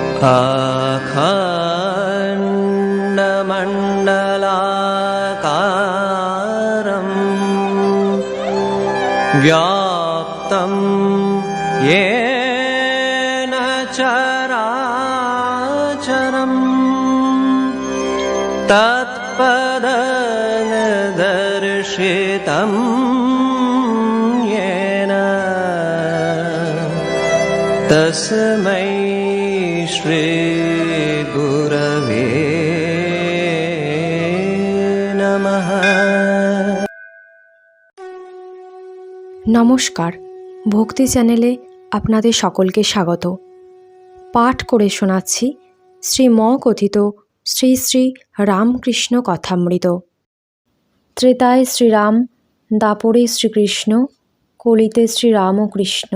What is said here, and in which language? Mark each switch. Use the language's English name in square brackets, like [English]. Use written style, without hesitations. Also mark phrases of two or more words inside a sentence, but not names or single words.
[Sanskrit] अखण्डमण्डलाकारं व्याप्तं येन चराचरं तत्पदनिदर्शितं येन तस्मै श्री गुरवे नमः। [Bangla] নমস্কার, ভক্তি চ্যানেলে আপনাদের সকলকে স্বাগত। পাঠ করে শোনাচ্ছি শ্রীম কথিত শ্রী শ্রী রামকৃষ্ণ কথামৃত। ত্রেতায় শ্রীরাম, দাপরে শ্রীকৃষ্ণ, কলিতে শ্রীরামকৃষ্ণ।